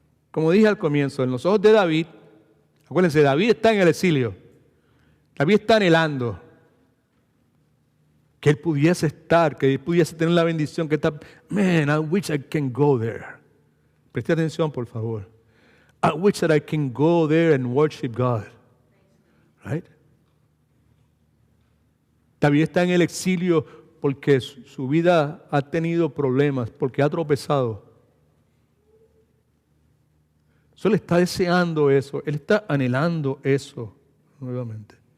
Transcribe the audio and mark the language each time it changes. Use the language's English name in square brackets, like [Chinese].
[Spanish] Como dije al comienzo, en los ojos de David, acuérdense, David está en el exilio. David está anhelando que él pudiese estar, que él pudiese tener la bendición que está. [English] Man, I wish I can go there. [Spanish] Preste atención, por favor. [English] I wish that I can go there and worship God. Right? [Spanish] David está en el exilio porque su vida ha tenido problemas, porque ha tropezado. Él está deseando eso, él está anhelando eso nuevamente.